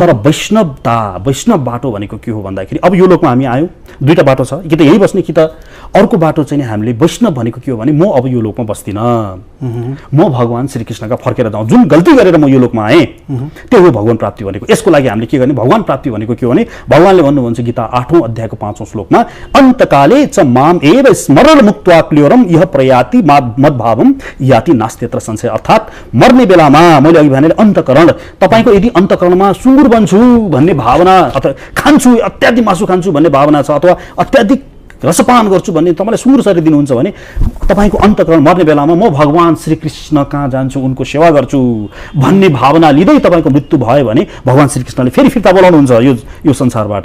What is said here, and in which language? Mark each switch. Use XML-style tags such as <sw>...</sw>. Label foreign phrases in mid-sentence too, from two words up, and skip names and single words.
<ne>तर वैष्णव बाटो भनेको के हो भन्दाखेरि अब यो लोकमा हामी आयौँ 2टा बाटो छ, कि त यही बस्ने कि त अर्को बाटो चाहिँ हामीले वैष्णव भनेको के हो भने म अब यो लोकमा बस्दिनँ, म भगवान श्रीकृष्णका फर्केर जाउँ। जुन गल्ती गरेर म यो लोकमा आएँ त्यो हो भगवान प्राप्ति भनेको। यसको लागि हामीले के गर्ने, भगवान प्राप्ति भनेको के हो भने भगवानले भन्नुहुन्छ गीता 8औं अध्यायको 5औं श्लोकमा</ne> <sa>अन्तकाले च माम एव स्मरण मुक्त्वा क्लियोरम यह प्रयाति मद्भावम याति नास्त्यत्र संशय।</sa> <ne>अर्थात् मर्ने बेलामा मैले अघि भने अन्तकरण, तपाईको यदि अन्तकरणमा सुँगुर बन्छु भन्ने भावना अथवा खान्छु अत्याधिक मासु खान्छु भन्ने भावना छ अथवा अत्याधिक रसपान गर्छु भन्ने तपाईलाई सुँगुर शरीर दिनुहुन्छ भने तपाईको अन्तकरण मर्ने बेलामा म भगवान श्रीकृष्ण कहाँ जान्छु उनको सेवा गर्छु भन्ने भावना लिँदै तपाईको मृत्यु भयो भने भगवान श्रीकृष्णले फेरि फिर्ता बोलाउनुहुन्छ यो संसारबाट।</ne>